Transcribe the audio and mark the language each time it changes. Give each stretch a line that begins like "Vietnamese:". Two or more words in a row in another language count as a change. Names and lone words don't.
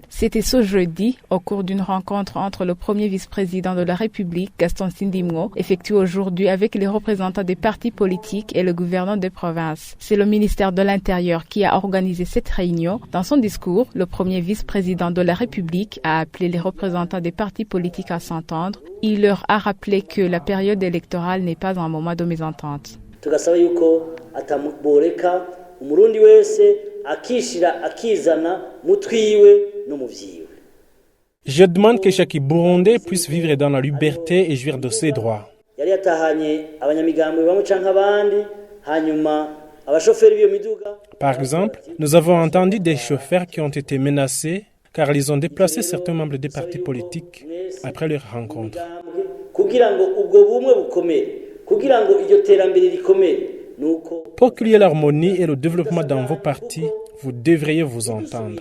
French: C'était ce jeudi, au cours d'une rencontre entre le premier vice-président de la République, Gaston Sindimgo, effectuée aujourd'hui avec les représentants des partis politiques et le gouverneur des provinces. C'est le ministère de l'Intérieur qui a organisé cette réunion. Dans son discours, le premier vice-président de la République a appelé les représentants des partis politiques à s'entendre. Il leur a rappelé que la période électorale n'est pas un moment de mésentente.
Rundi: Tugasaba yuko atamuboreka umurundi wese akishira akizana mutwiwe no muvyiwe.
French: Je demande que chaque Burundais puisse vivre dans la liberté et jouir de ses droits.
Rundi: Yari yatahanye abanyamigambwe bamwe canke abandi hanyuma abashoferi b'iyo miduga.
French: Par exemple, nous avons entendu des chauffeurs qui ont été menacés car ils ont déplacé certains membres des partis politiques après leur rencontre. Pour qu'il y ait l'harmonie et le développement dans vos partis, vous devriez vous entendre.